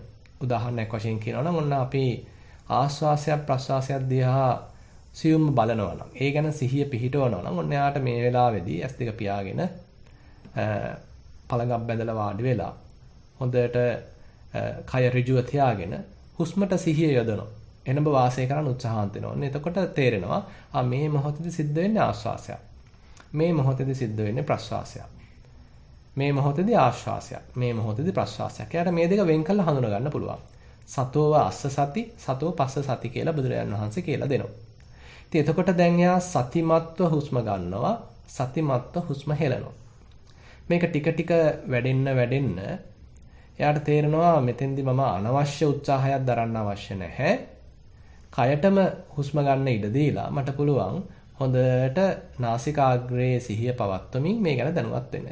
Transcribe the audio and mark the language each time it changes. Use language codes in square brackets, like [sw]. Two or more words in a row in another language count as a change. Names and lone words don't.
[si] උදාහරණයක් වශයෙන් කියනවා නම් ඔන්න අපි ආස්වාසයක් ප්‍රස්වාසයක් දිහා සියුම් බලනවා නම්, ඒ ගැන සිහිය පිහිටවනවා නම් ඔන්න යාට මේ වෙලාවේදී S2 පියාගෙන පළඟක් බැඳලා වාඩි වෙලා හොඳට කය ඍජුව තියාගෙන හුස්මට සිහිය යොදනවා. එනඹ වාසය කරන්න උත්සාහන්ත වෙනවා. ඔන්න එතකොට තේරෙනවා මේ මොහොතේදී සිද්ධ වෙන්නේ ආස්වාසයක්. මේ මොහොතේදී සිද්ධ වෙන්නේ ප්‍රස්වාසයක්. මේ මොහොතේදී ආශ්වාසයක්. මේ මොහොතේදී ප්‍රශ්වාසයක්. එයාට මේ දෙක වෙන් කරලා හඳුනා ගන්න පුළුවන්. [pi] සතෝව අස්ස සති, සතෝ පස්ස සති [si] කියලා බුදුරජාණන් වහන්සේ කියලා දෙනවා. ඉතින් එතකොට දැන් එයා සතිමත්ව හුස්ම ගන්නවා, සතිමත්ව හුස්ම හෙලනවා. මේක ටික ටික වැඩෙන්න එයාට තේරෙනවා මෙතෙන්දි මම අනවශ්‍ය උත්සාහයක් දරන්න අවශ්‍ය නැහැ. කයටම හුස්ම ගන්න ඉඩ දීලා මට පුළුවන් හොඳට නාසිකාග්‍රයේ සිහිය පවත්වමින් මේ ගැන දැනුවත් වෙන්න.